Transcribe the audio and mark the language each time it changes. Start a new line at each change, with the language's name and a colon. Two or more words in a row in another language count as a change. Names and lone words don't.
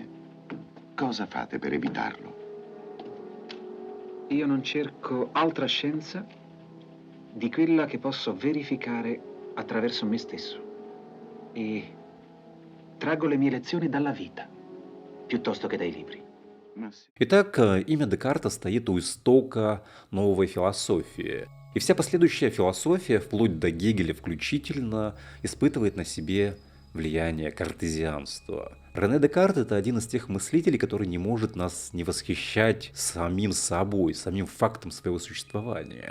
Italian: Cosa fate per evitarlo? Io non cerco altra scienza di quella che posso verificare attraverso me stesso e traggo le mie lezioni dalla vita, piuttosto che dai libri.
Russian: Итак, имя Декарта стоит у истока новой философии. И вся последующая философия, вплоть до Гегеля включительно, испытывает на себе влияние картезианства. Рене Декарт – это один из тех мыслителей, который не может нас не восхищать самим собой, самим фактом своего существования.